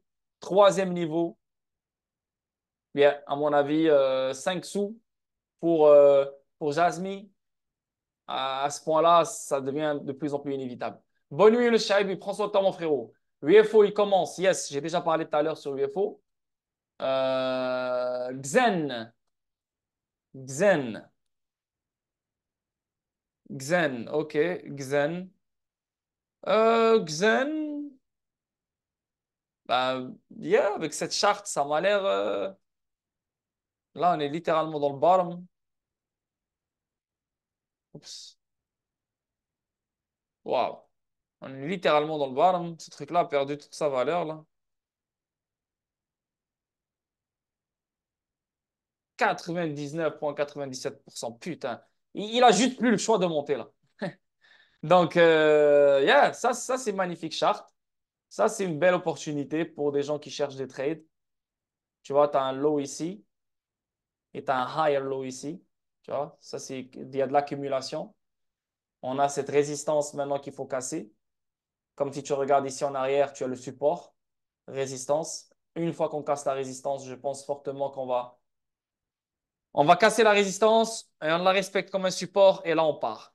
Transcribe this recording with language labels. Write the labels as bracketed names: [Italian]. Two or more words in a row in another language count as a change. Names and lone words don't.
[French] Troisième niveau, bien, à mon avis, 5 sous pour Jasmine. À ce point-là, ça devient de plus en plus inévitable. Bonne nuit, le Shaib. Prends son temps, mon frérot. UFO, il commence. Yes, j'ai déjà parlé tout à l'heure sur UFO. Xen. Xen. Xen. OK. Xen. Xen. Bah, yeah, avec cette charte, ça m'a l'air. Là, on est littéralement dans le bottom. Oups. Waouh. On est littéralement dans le bottom. Ce truc-là a perdu toute sa valeur, là. 99,97%. Putain. Il a juste plus le choix de monter, là. Donc, yeah, ça c'est magnifique charte. Ça, c'est une belle opportunité pour des gens qui cherchent des trades. Tu vois, tu as un low ici et tu as un [English] higher low [French] ici. Tu vois, ça, il y a de l'accumulation. On a cette résistance maintenant qu'il faut casser. Comme si tu regardes ici en arrière, tu as le support, résistance. Une fois qu'on casse la résistance, je pense fortement on va casser la résistance et on la respecte comme un support et là on part.